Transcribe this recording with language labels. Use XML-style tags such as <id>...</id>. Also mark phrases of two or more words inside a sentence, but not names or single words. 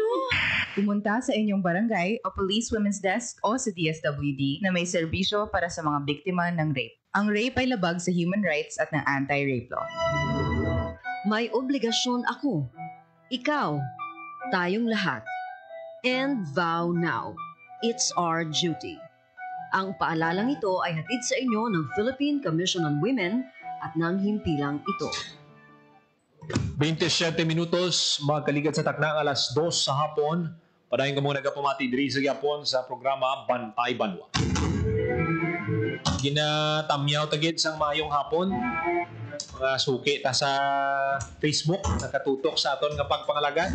<tl>Pumunta sa inyong barangay o Police Women's Desk o sa DSWD na may serbisyo para sa mga biktima ng rape. Ang rape ay labag sa</tl> <en>human rights</en> <tl>at ng</tl> <en>anti-rape law.</en> <tl>May obligasyon ako. Ikaw. Tayong lahat.</tl> <en>And vow now. It's our duty.</en> <tl>Ang paalalang ito ay hatid sa inyo ng Philippine Commission on Women at ng himpilang ito.</tl> <hil>27 minutos, magkaligad sa takna ng 2:00 sa hapon. Padayon ka muna nagapamati diri sa Yapon sa programa Bantay Banwa. Ginatamyaw tagid sang mayong hapon. Mga suki ta sa Facebook, nakatutok sa aton nga pagpangalaga.</hil>